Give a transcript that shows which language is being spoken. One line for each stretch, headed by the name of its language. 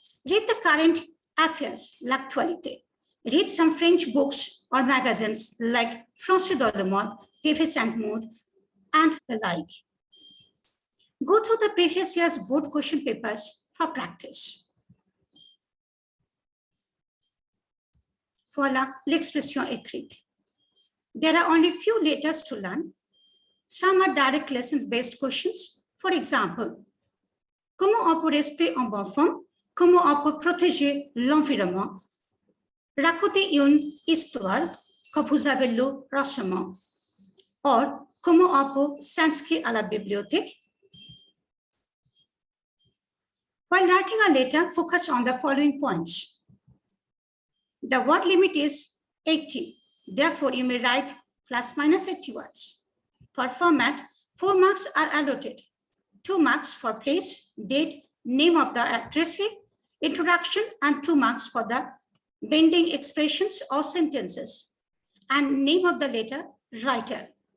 English: Read the current affairs, l'actualité. Read some French books or magazines like Français dans le Monde, TV Saint-Maud, and the like. Go through the previous year's board question papers for practice.
French: Voilà l'expression écrite.
English: There are only few letters to learn. Some are direct lessons-based questions.
French: For example, comment on peut rester en bonne forme? Comment on peut protéger l'environnement? Racontez une histoire que vous avez lue récemment. Or, comment on peut s'inscrire à la bibliothèque?
English: While writing a letter, focus on the following points. The word limit is 80. Therefore, you may write ± 80 words. For format, 4 marks are allotted. 2 marks for place, date, name of the addressee, introduction, and 2 marks for the bending expressions or sentences, and name of the letter writer.